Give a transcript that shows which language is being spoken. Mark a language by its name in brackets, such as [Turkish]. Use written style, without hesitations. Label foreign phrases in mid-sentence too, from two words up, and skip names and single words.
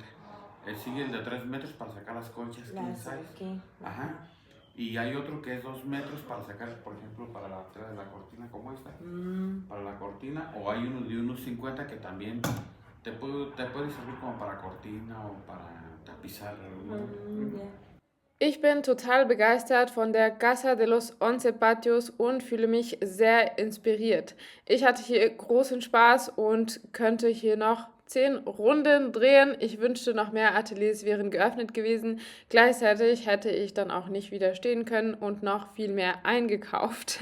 [Spanish] Él sigue el de 3 metros para sacar las conchas [English] king size. [Spanish] Ajá. Y hay otro que es 2 metros para sacar, por ejemplo, para la tela de la cortina como esta. Para la cortina. O hay uno de unos 50 que también te puede servir como para cortina o para tapizar. [German] Ich bin total begeistert von der Casa de los Once Patios und fühle mich sehr inspiriert. Ich hatte hier großen Spaß und könnte hier noch 10 Runden drehen. Ich wünschte, noch mehr Ateliers wären geöffnet gewesen. Gleichzeitig hätte ich dann auch nicht widerstehen können und noch viel mehr eingekauft.